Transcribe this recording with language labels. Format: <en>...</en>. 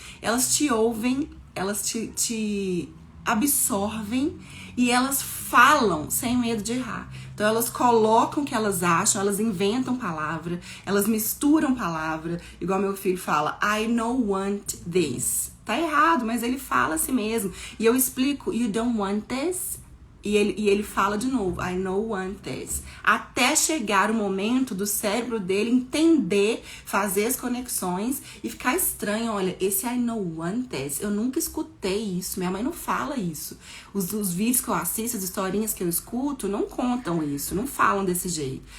<pt>Elas te ouvem, elas te absorvem e elas falam sem medo de errar. Então elas colocam o que elas acham, elas inventam palavra, elas misturam palavra, igual meu filho fala,</pt> <en>I don't want this.</en> <pt>Tá errado, mas ele fala assim mesmo. E eu explico,</pt> <en>you don't want this?</en> <pt>E ele fala de novo,</pt> <en>I don't want this.</en> <pt>Até chegar o momento do cérebro dele entender, fazer as conexões e ficar estranho. Olha, esse</pt> <en>I don't want this,</en> <pt>eu nunca escutei isso, minha mãe não fala isso. Os vídeos que eu assisto, as historinhas que eu escuto, não contam isso, não falam desse jeito.</pt>